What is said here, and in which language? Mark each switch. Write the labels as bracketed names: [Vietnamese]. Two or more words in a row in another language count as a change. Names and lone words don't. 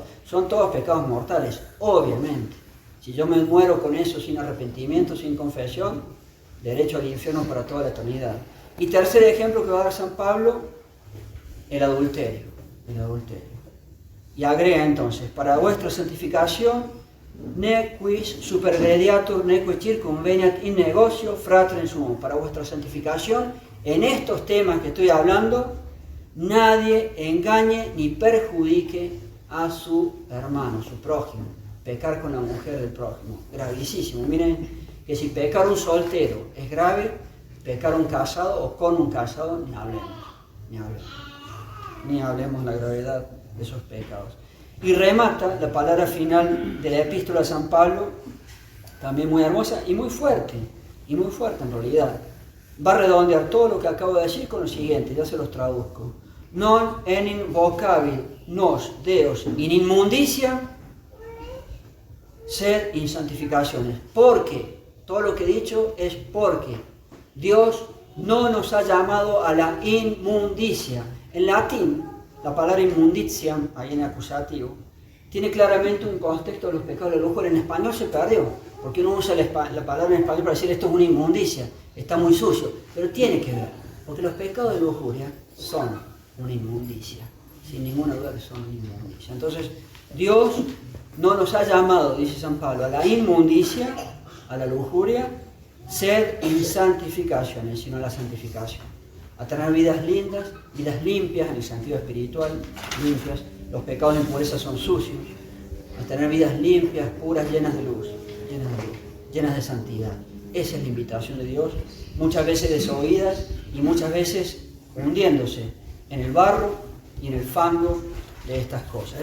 [Spanish] Son todos pecados mortales, obviamente. Si yo me muero con eso sin arrepentimiento, sin confesión, derecho al infierno para toda la eternidad. Y tercer ejemplo que va a dar San Pablo, el adulterio. El adulterio. Y agrega entonces, para vuestra santificación, [Latin] ne quis supergrediatur, ne quis circumveniat in negocio frater in sumum. [Spanish] Para vuestra santificación, en estos temas que estoy hablando, nadie engañe ni perjudique a su hermano, su prójimo. Pecar con la mujer del prójimo, gravísimo. Miren que si pecar un soltero es grave, pecar un casado o con un casado, ni hablemos la gravedad de esos pecados. Y remata la palabra final de la epístola de San Pablo, también muy hermosa y muy fuerte en realidad. Va a redondear todo lo que acabo de decir con lo siguiente, ya se los traduzco. [Latin] Non enim vocabil nos Deos in immundicia, sed in santificaciones. [Spanish] Porque, todo lo que he dicho es porque Dios no nos ha llamado a la inmundicia. En latín, la palabra inmundicia, ahí en acusativo, tiene claramente un contexto de los pecados de lujuria. En español se perdió, porque uno usa la palabra en español para decir esto es una inmundicia, está muy sucio, pero tiene que ver, porque los pecados de lujuria son una inmundicia, sin ninguna duda que son una inmundicia. Entonces, Dios no nos ha llamado, dice San Pablo, a la inmundicia, a la lujuria, [Latin] sed in santificaciones, [Spanish] sino a la santificación. A tener vidas lindas, vidas limpias en el sentido espiritual, limpias. Los pecados de impureza son sucios. A tener vidas limpias, puras, llenas de luz, llenas de santidad. Esa es la invitación de Dios, muchas veces desoídas y muchas veces hundiéndose en el barro y en el fango de estas cosas.